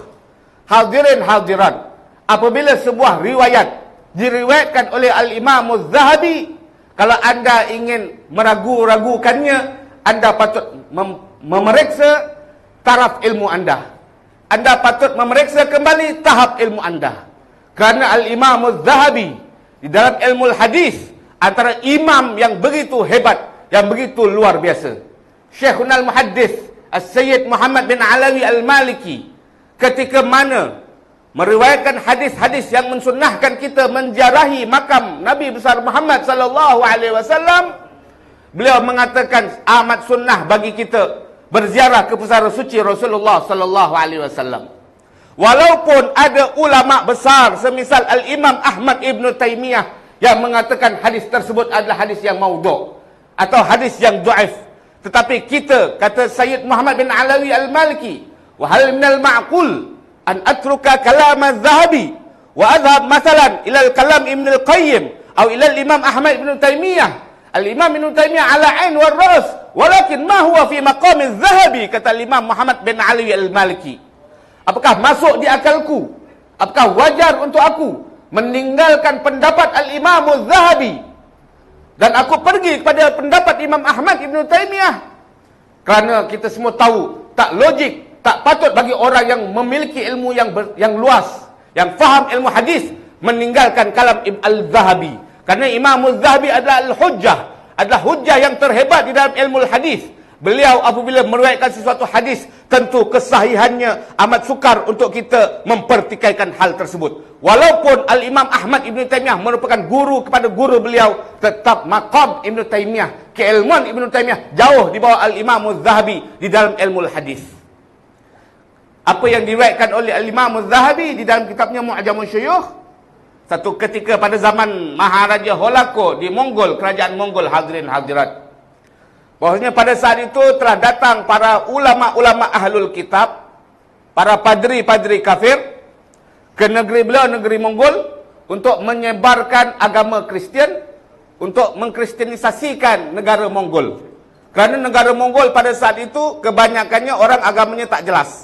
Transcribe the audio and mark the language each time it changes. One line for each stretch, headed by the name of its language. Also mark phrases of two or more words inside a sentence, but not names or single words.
Malay: Hadirin hadirat, apabila sebuah riwayat diriwayatkan oleh Al-Imam Az-Zahabi, kalau anda ingin meragu-ragukannya, anda patut memeriksa taraf ilmu anda. Anda patut memeriksa kembali tahap ilmu anda. Kerana Al-Imam Az-Zahabi di dalam ilmu hadis antara imam yang begitu hebat, yang begitu luar biasa.
Arabic: شيخنا المحدث
Malay: As-Sayyid Muhammad bin Alawi Al-Maliki ketika mana meriwayatkan hadis-hadis yang mensunnahkan kita menziarahi makam Nabi besar Muhammad
Arabic: صلى الله عليه وسلم,
Malay: beliau mengatakan amat sunnah bagi kita berziarah ke pusara suci Rasulullah
Arabic: صلى الله عليه وسلم.
Malay: Walaupun ada ulama besar semisal Al-Imam Ahmad Ibn Taymiyah yang mengatakan hadis tersebut adalah hadis yang maudhu' atau hadis yang dhaif, tetapi kita, kata Sayyid Muhammad bin Alawi Al-Maliki,
Arabic: وهل من المعقول أن أترك كلام الذهبي وأذهب مثلا إلى كلام ابن القيم
Malay: atau
Arabic: إلى الإمام أحمد ابن تيمية. الإمام ابن تيمية على العين والرأس ولكن ما هو في مقام الذهبي, kata Imam Muhammad bin Ali Al-Maliki.
Malay: Apakah masuk di akalku? Apakah wajar untuk aku meninggalkan pendapat Al-Imam Az-Zahabi dan aku pergi kepada pendapat Imam Ahmad Ibn Taymiyah? Kerana kita semua tahu tak logik, tak patut bagi orang yang memiliki ilmu yang luas, yang faham ilmu hadis, meninggalkan kalam Al-Zahabi. Kerana Imam Al-Zahabi adalah Al-Hujjah, adalah hujjah yang terhebat di dalam ilmu hadis. Beliau apabila meriwayatkan sesuatu hadis, tentu kesahihannya amat sukar untuk kita mempertikaikan hal tersebut. Walaupun Al-Imam Ahmad Ibn Taymiyah merupakan guru kepada guru beliau, tetap maqam Ibn Taymiyah, keilmuan Ibn Taymiyah jauh di bawah Al-Imam Az-Zahabi di dalam ilmu hadis. Apa yang diriwayatkan oleh Al-Imam Az-Zahabi di dalam kitabnya Mu'jamus Syuyukh, satu ketika pada zaman Maharaja Holako di Mongol, kerajaan Mongol, hadirin hadirat, bahwasanya pada saat itu telah datang para ulama-ulama
Arabic: أهل الكتاب,
Malay: para padri-padri kafir ke negeri beliau, negeri Mongol, untuk menyebarkan agama Kristian, untuk mengkristenisasikan negara Mongol. Kerana negara Mongol pada saat itu kebanyakannya orang agamanya tak jelas.